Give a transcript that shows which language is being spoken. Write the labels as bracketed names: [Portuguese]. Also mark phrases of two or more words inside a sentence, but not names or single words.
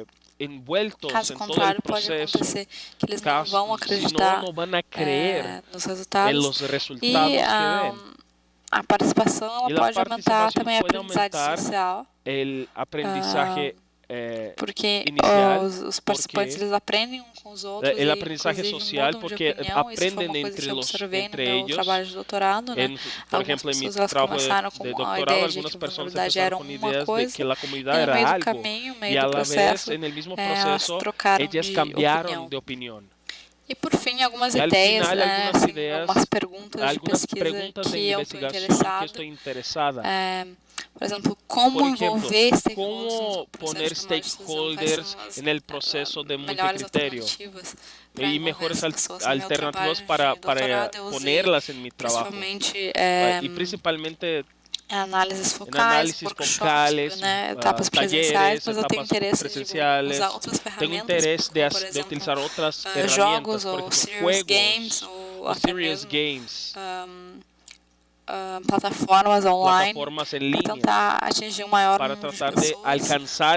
[Portuguese] Caso contrário, pode acontecer que eles não vão acreditar nos resultados, e a participação ela pode aumentar também a aprendizagem social. porque inicial, os participantes eles aprendem com os outros [Spanish] el aprendizaje social porque aprenden entre ellos. [Portuguese] Trabalho de doutorado, né? [Spanish] Por ejemplo, en mi trabajo de doctorado, algunas personas empezaron con ideas de que la comunidad era algo y a la vez, en el mismo proceso, ellas cambiaron de opinión. [Portuguese] E por fim, algumas ideias, final, né? Algumas ideias, algumas perguntas de pesquisa que eu estou interessada. Por exemplo, como envolver [Spanish] como poner stakeholders en el proceso de multicriterio y mejores alternativas para ponerlas en mi trabajo. Y principalmente [Portuguese] análises focais, workshops, né, etapas presenciais, mas eu tenho interesse de usar outras ferramentas, por exemplo, jogos ou [English] serious games [Portuguese] ou até mesmo plataformas online para tentar atingir um maior número de pessoas.